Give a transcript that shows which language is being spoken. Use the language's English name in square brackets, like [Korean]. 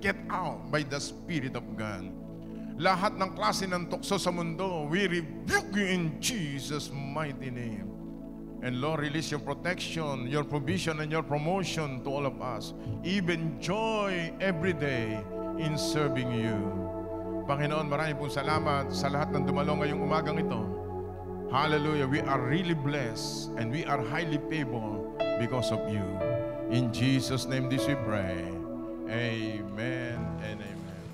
[English] Get out by the Spirit of God. [Filipino] Lahat ng klase ng tukso sa mundo, [English] we rebuke you in Jesus' mighty name. And Lord, release your protection, your provision, and your promotion to all of us. Even joy every day in serving you. [Filipino] Panginoon, maraming pong salamat sa lahat ng dumalo ngayong umagang ito. [English] Hallelujah. We are really blessed and we are highly favored because of you. In Jesus' name this we pray. Amen and amen.